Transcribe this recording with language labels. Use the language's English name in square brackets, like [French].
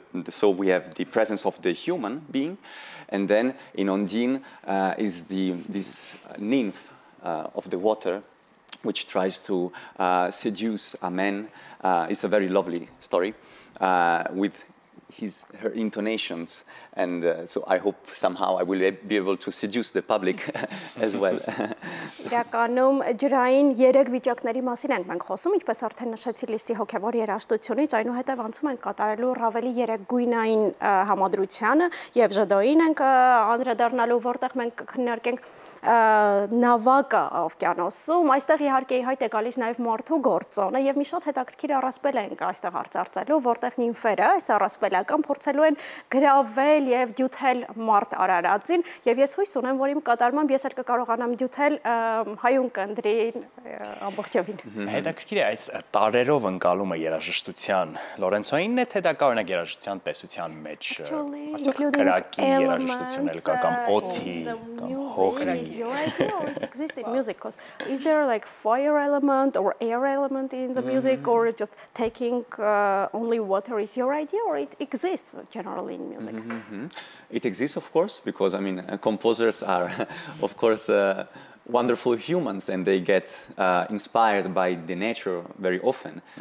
[English] So we have the presence of the human being, and then in Ondine is this nymph of the water, which tries to seduce a man. It's a very lovely story with her intonations, and so I hope somehow I will be able to seduce the public as well. [Armenian] Իրականում ջրային 3 վիճակների մասին ենք մենք խոսում, ինչպես արդեն նշեցի լիստի հոգևոր երաժշտությունից, այնուհետև անցում ենք կատարելու Ռավելի 3 գույնային համադրությանը եւ ժդոին ենք անդրադառնալու, որտեղ մենք քննարկենք նավակը օվկիանոսում, այստեղ իհարկե հայտ է գալիս նաև մարդու գործոնը եւ մի շատ հետաքրքիր առասպել ենք այստեղ արծարծելու, որտեղ նիմֆերը այս առասպելական փորձելու են գրավել եւ դյութել մարդ արարածին եւ ես հույս ունեմ, որ իմ կատարմամբ ես էլ կկարողանամ դյութել հայուն կնդրին ամբողջովին։ Հետաքրքիր է այս տարերով ընկալումը երաժշտության Լորենցոյինն է թե դա կա օրինակ երաժշտության տեսության մեջ կրակի երաժշտություն էլ կա կամ օդի կամ հողի [English] your idea or it exists in music? Because is there like fire element or air element in the music or just taking only water is your idea or it exists generally in music? It exists, of course, because I mean composers are of course wonderful humans and they get inspired by the nature very often.